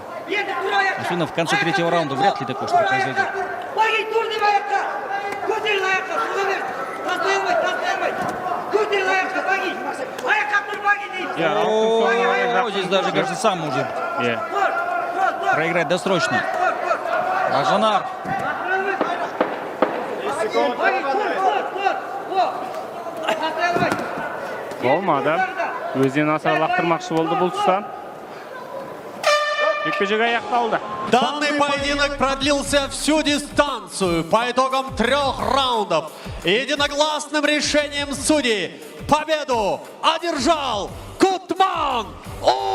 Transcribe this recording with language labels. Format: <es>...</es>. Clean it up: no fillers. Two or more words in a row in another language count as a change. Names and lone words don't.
<ru>Особенно в конце третьего раунда вряд ли такое что-то произойдет. О, здесь даже, кажется, сам может проиграть досрочно.</ru> <kk>Бақжанар. Болмады. Өзінен асыра лақтырмақшы болды бұл тұста. Жекпе-жек аяқталды.</kk> <ru>Данный поединок продлился всю дистанцию по итогам 3 раундов. Единогласным решением судей победу одержал Кутман</ru>